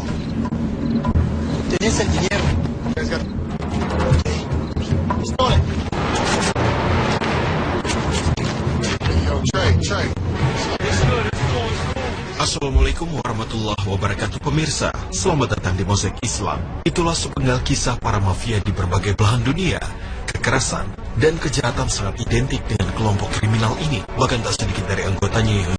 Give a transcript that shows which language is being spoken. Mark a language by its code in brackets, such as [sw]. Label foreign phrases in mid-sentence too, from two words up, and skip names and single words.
[es] ¿Tenés el dinero? Okay. Pistola. Yo, Trey. [ar] السلام عليكم ورحمة الله وبركاته pemirsa. [id] Selamat datang di Mozaik Islam. Itulah sepenggal kisah para mafia di berbagai belahan dunia. Kekerasan dan kejahatan sangat identik dengan kelompok kriminal ini. Bahkan tak sedikit dari anggotanya